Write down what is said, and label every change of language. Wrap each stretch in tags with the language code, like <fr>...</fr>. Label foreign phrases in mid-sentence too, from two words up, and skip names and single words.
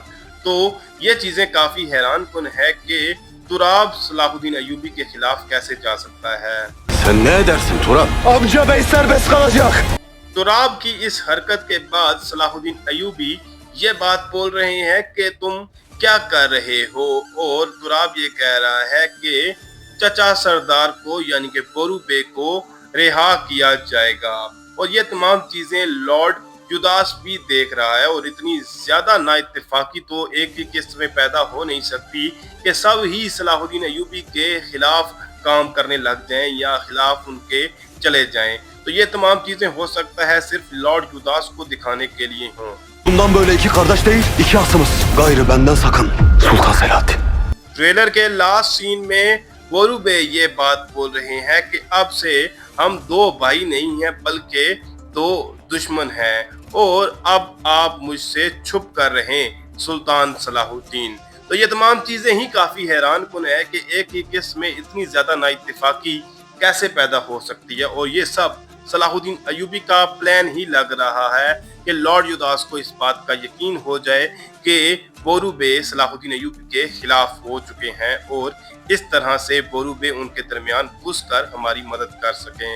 <hi>तो ये चीजें काफी हैरान कुन है कि तुराब सलाहुद्दीन अय्यूबी के खिलाफ कैसे जा सकता है।</hi> <tr>Sen ne edersin Turab? Amca bey serbest kalacak.</tr> <hi>तुराब की इस हरकत के बाद सलाहुद्दीन अय्यूबी ये बात बोल रहे हैं कि तुम क्या कर रहे हो और तुराब ये कह रहा है कि चचा सरदार को यानी कि बोरू बे को रिहा किया जाएगा और ये तमाम चीजें लॉर्ड युदास भी देख रहा है और इतनी ज्यादा नाइत्तेफाकी तो एक ही किस्त में पैदा हो नहीं सकती कि सब ही सलाहुद्दीन अय्यूबी के खिलाफ काम करने लग जाएं या खिलाफ उनके चले जाएं। तो ये तमाम चीजें हो सकता है सिर्फ लॉर्ड युदास को दिखाने के लिए हों।</hi> <tr>Bundan böyle iki kardeş değil, iki asımız. Gayrı benden sakın. Sultan Selahattin.</tr> <hi>ट्रेलर के</hi> <en>last scene</en> <hi>में बोरू बे ये बात बोल रहे हैं कि अब से हम दो भाई नहीं हैं बल्कि दो दुश्मन हैं और अब आप मुझसे छुप कर रहे सुल्तान सलाहुद्दीन। तो ये तमाम चीजें ही काफी हैरान कुन है कि एक ही किस्म में इतनी ज्यादा नाइत्तेफाकी कैसे पैदा हो सकती है और ये सब सलाहुद्दीन अय्यूबी का प्लान ही लग रहा है कि लॉर्ड युदास को इस बात का यकीन हो जाए कि बोरू बे सलाहुद्दीन अय्यूबी के खिलाफ हो चुके हैं और इस तरह से बोरू बे उनके दरमियान घुसकर हमारी मदद कर सकें।</hi>